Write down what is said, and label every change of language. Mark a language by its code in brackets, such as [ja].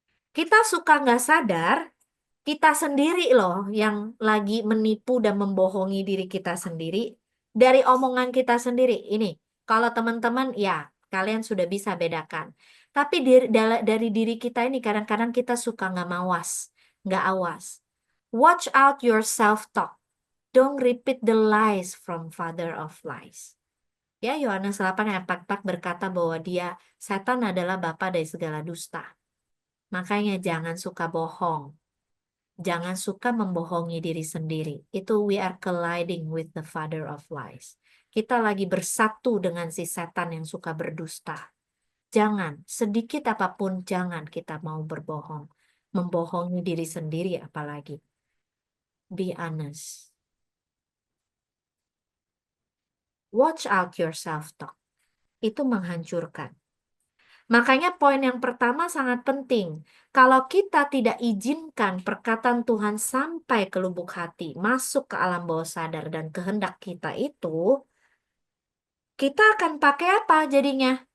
[id] Kita suka nggak sadar, kita sendiri loh yang lagi menipu dan membohongi diri kita sendiri dari omongan kita sendiri. Ini, kalau teman-teman ya kalian sudah bisa bedakan. Tapi dari diri kita ini kadang-kadang kita suka nggak mawas, nggak awas. [en] Watch out your self-talk. Don't repeat the lies from father of lies. [id] Ya, Yohanes 8 ayat 44 berkata bahwa setan adalah bapa dari segala dusta. Makanya jangan suka bohong. Jangan suka membohongi diri sendiri. Itu [en] we are colliding with the father of lies. [id] Kita lagi bersatu dengan si setan yang suka berdusta. Jangan, sedikit apapun jangan kita mau berbohong. Membohongi diri sendiri apalagi. [en] Be honest. Watch out your self-talk. [id] Itu menghancurkan. Makanya poin yang pertama sangat penting. Kalau kita tidak izinkan perkataan Tuhan sampai ke lubuk hati, masuk ke alam bawah sadar dan kehendak kita itu, kita akan pakai apa jadinya?